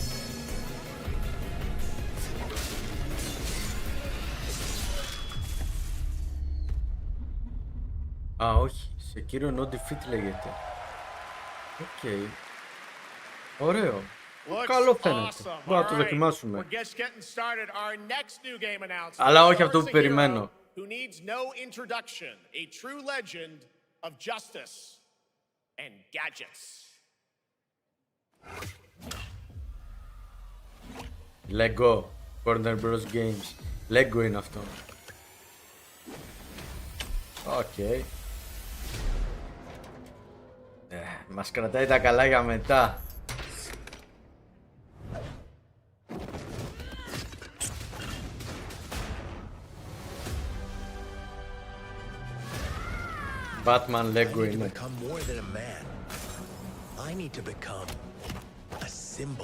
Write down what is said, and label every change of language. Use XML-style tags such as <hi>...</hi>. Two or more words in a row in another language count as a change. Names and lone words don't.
<el>Α, όχι, Sekiro No Defeat λέγεται. Οκ. Ωραίο. Καλό φαίνεται. Μπορούμε να το δοκιμάσουμε. Αλλά όχι αυτό που περιμένω.</el> <en>Who needs no introduction, a true legend of justice and gadgets. Lego, Warner Bros. Games.</en> <el>Lego είναι αυτό. Οκ. Μας κρατάει τα καλά για μετά. Batman Lego είναι.</el> <en>Become more than a man. I need to become a symbol.</en>